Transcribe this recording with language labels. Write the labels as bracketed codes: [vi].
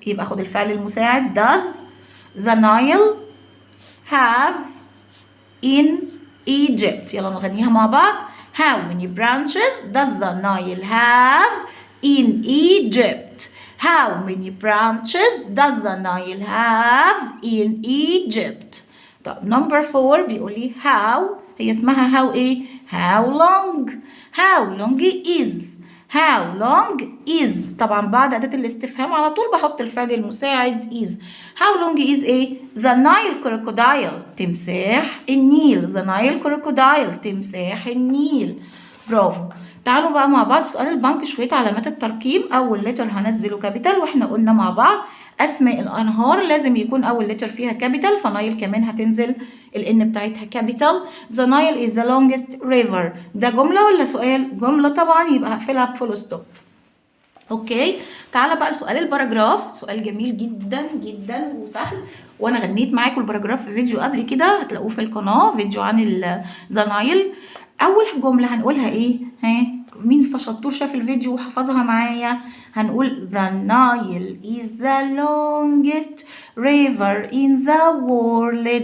[ar] يبقى خد الفعل المساعد [en] does the Nile have in Egypt. [ar] يلا نغنيها مع بعض. [en] How many branches does the Nile have in Egypt? How many branches does the Nile have in Egypt? [ar] طب number 4 بيقول لي how، هي اسمها how ايه؟ [en] how long. how long is. how long is. [ar] طبعا بعد أداة الاستفهام على طول بحط الفعل المساعد is. [en] how long is ايه؟ the Nile crocodile، [ar] تمساح النيل. [en] the Nile crocodile، [ar] تمساح النيل. برافو. تعالوا بقى مع بعض سؤال البنك شوية علامات الترقيم. أول لتر هنزله كابيتال، واحنا قلنا مع بعض أسماء الأنهار لازم يكون أول لتر فيها كابيتال، فنايل كمان هتنزل الإن بتاعتها كابيتال. [en] The Nile is the longest river. [ar] ده جملة ولا سؤال؟ جملة طبعا، يبقى هقفلها بفول ستوب. اوكي، تعالى بقى لسؤال الباراجراف. سؤال جميل جدا جدا وسهل، وانا غنيت معاكم الباراجراف في فيديو قبل كده هتلاقوه في القناه، فيديو عن ذا نايل. اول جمله هنقولها ايه؟ مين شطور شاف الفيديو وحفظها معايا؟ هنقول [en] the Nile is the longest river in the world.